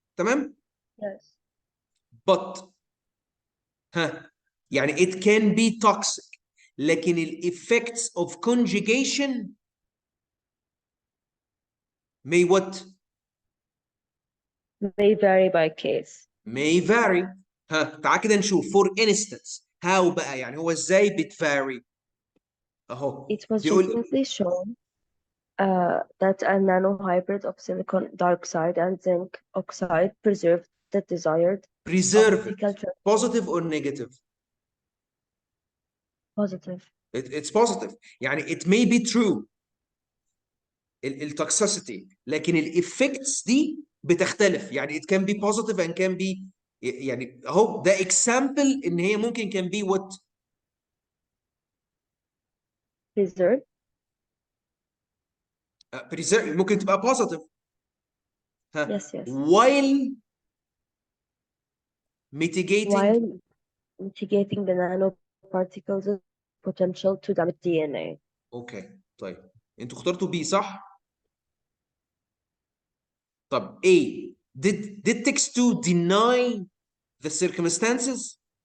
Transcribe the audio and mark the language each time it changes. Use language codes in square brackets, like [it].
[ar] تمام. [en] Yes. but [ar] ها يعني [en] it can be toxic [ar] لكن ال [en] effects of conjugation may what May vary by case. may vary. [ar] ها تعال كده نشوف [en] for instance how [ar] بقى يعني هو ازاي بتvary اهو [en] It was [ar] بيقول [en] recently shown that a nanohybrid of silicon dioxide and zinc oxide preserved the desired preserve optical positive or negative. positive. It's positive يعني it may be true [ar] التوكسيسيتي لكن الافكتس دي بتختلف يعني [en] it can be positive and can be [ar] يعني اهو ده [en] example [ar] ان هي ممكن [en] can be what Preserved. [ar] preserve ممكن تبقى positive ها [en] Yes, yes. while mitigating While mitigating the nanoparticles' potential to damage DNA. [ar] اوكي طيب انتوا اخترتوا B صح؟ طب [en] A did text 2 deny the circumstances؟